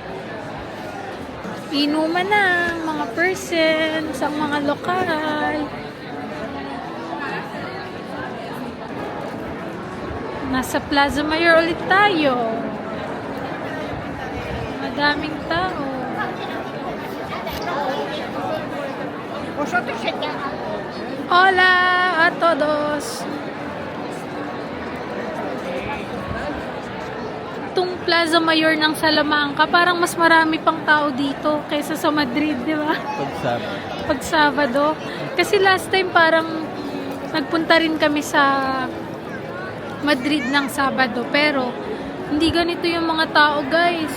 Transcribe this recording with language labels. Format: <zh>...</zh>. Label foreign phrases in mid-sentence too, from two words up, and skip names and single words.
<tl>Inuman na mga person sa mga lokal. Nasa Plaza Mayor ulit tayo. Madaming tao.</tl> <es>Hola a todos.</es> <tl>Itong Plaza Mayor ng Salamanca, parang mas marami pang tao dito kaysa sa Madrid, di ba? Pag Sabado. Kasi</tl> <en>last time</en> <tl>parang nagpunta rin kami sa Madrid ng Sabado, pero hindi ganito yung mga tao, guys.</tl>